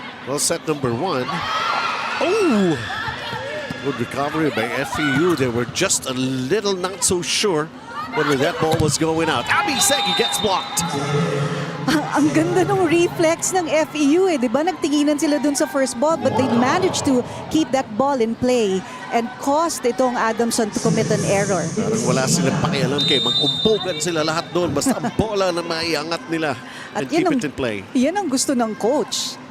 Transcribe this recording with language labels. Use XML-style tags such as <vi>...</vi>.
<en>Well, set number one. Oh! Good recovery by FEU. They were just a little not so sure whether that ball was going out. Abby Segi gets blocked.</en> <tl>Ang ganda ng reflex ng FEU eh. Di ba nagtinginan sila dun sa first ball</tl> <en>but they managed to keep that ball in play and caused</en> <tl>itong Adamson to commit an error. Parang wala silang pakialam kay mag-umpogan sila lahat doon. Basta ang bola na maiangat nila</tl> <en>and keep it in play.</en> <tl>Yan ang gusto ng coach.</tl>